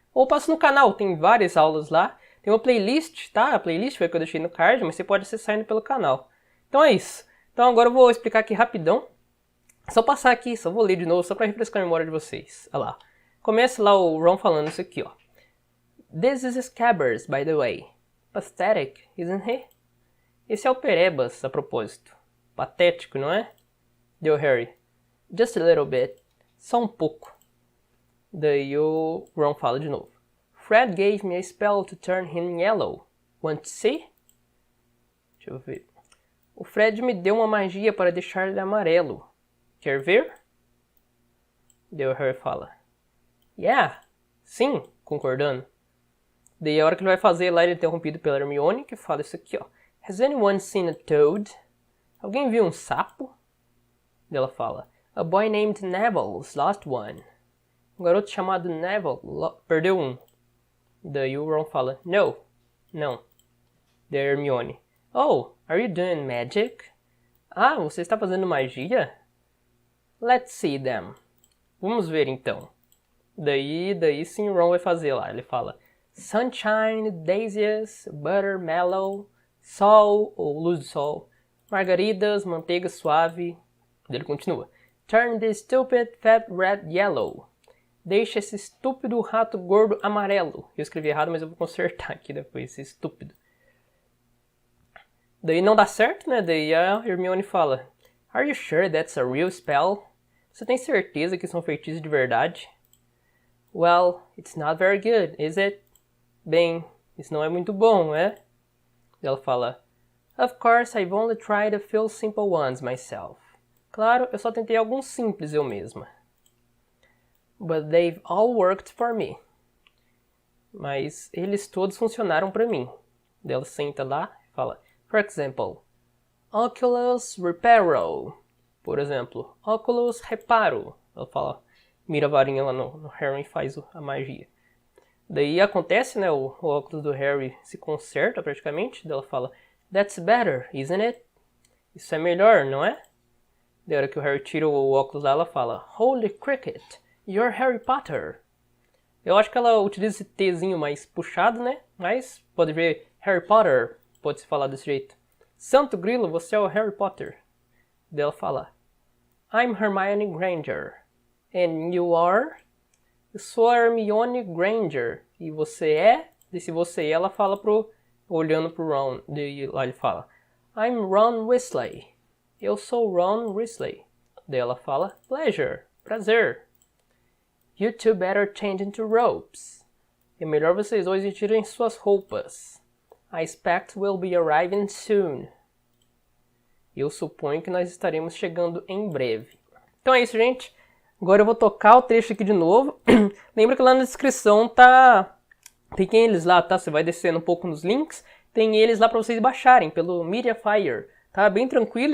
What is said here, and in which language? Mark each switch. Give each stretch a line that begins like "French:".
Portuguese: Ou passa no canal, tem várias aulas lá. Tem uma playlist, tá? A playlist foi a que eu deixei no card, mas você pode acessar indo pelo canal. Então é isso. Então agora eu vou explicar aqui rapidão. Só passar aqui, só vou ler de novo, só pra refrescar a memória de vocês. Olha lá. Começa lá o Ron falando isso aqui, ó.
English: This is Scabbers, by the way. Pathetic, isn't he?
Portuguese: Esse é o Perebas, a propósito. Patético, não é? Deu Harry.
English: Just a little bit.
Portuguese: Só um pouco. Daí o Ron fala de novo.
English: Fred gave me a spell to turn him yellow. Want to see?
Portuguese: Deixa eu ver. O Fred me deu uma magia para deixar ele amarelo. Quer ver? Daí o Harry fala. Yeah. Sim, concordando. Daí a hora que ele vai fazer lá, ele é interrompido pela Hermione, que fala isso aqui, ó.
English: Has anyone seen a toad?
Portuguese: Alguém viu um sapo? Daí ela fala.
English: A boy named Neville's lost one.
Portuguese: Um garoto chamado Neville perdeu um. Daí o Ron fala. No. Não. Daí a Hermione.
English: Oh, are you doing magic?
Portuguese: Ah, você está fazendo magia?
English: Let's see them.
Portuguese: Vamos ver então. Daí sim o Ron vai fazer lá. Ele fala.
English: Sunshine, daisies, butter mellow,
Portuguese: sol ou luz do sol, margaridas, manteiga suave. Ele continua.
English: Turn the stupid fat rat yellow.
Portuguese: Deixa esse estúpido rato gordo amarelo. Eu escrevi errado, mas eu vou consertar aqui depois, esse estúpido. Daí não dá certo, né? Daí a Hermione fala.
English: Are you sure that's a real spell?
Portuguese: Você tem certeza que isso é um feitiço de verdade?
English: Well, it's not very good, is it?
Portuguese: Bem, isso não é muito bom, não é? Ela fala,
English: Of course, I've only tried a few simple ones myself.
Portuguese: Claro, eu só tentei alguns simples eu mesma.
English: But they've all worked for me.
Portuguese: Mas eles todos funcionaram para mim. Ela senta lá e fala,
English: For example,
Portuguese: Oculus Reparo. Por exemplo, Oculus Reparo. Ela fala, mira a varinha lá no Harry e faz a magia. Daí acontece, né, o óculos do Harry se conserta praticamente. Daí ela fala,
English: That's better, isn't it?
Portuguese: Isso é melhor, não é? Da hora que o Harry tira o óculos lá, ela fala,
English: Holy cricket, you're Harry Potter.
Portuguese: Eu acho que ela utiliza esse Tzinho mais puxado, né? Mas pode ver Harry Potter, pode se falar desse jeito. Santo Grilo, você é o Harry Potter. Daí ela fala,
English: I'm Hermione Granger. And you are?
Portuguese: Eu sou a Hermione Granger. E você é? E se você é, ela fala olhando pro Ron. Daí lá ele fala,
English: I'm Ron Weasley.
Portuguese: Eu sou Ron Weasley. Daí ela fala, Pleasure. Prazer.
English: You two better change into robes.
Portuguese: É melhor vocês dois tirem suas roupas.
English: I expect we'll be arriving soon.
Portuguese: Eu suponho que nós estaremos chegando em breve. Então é isso, gente. Agora eu vou tocar o trecho aqui de novo. Lembra que lá na descrição tem eles lá, tá? Você vai descendo um pouco nos links. Tem eles lá para vocês baixarem pelo Mediafire. Tá bem tranquilo.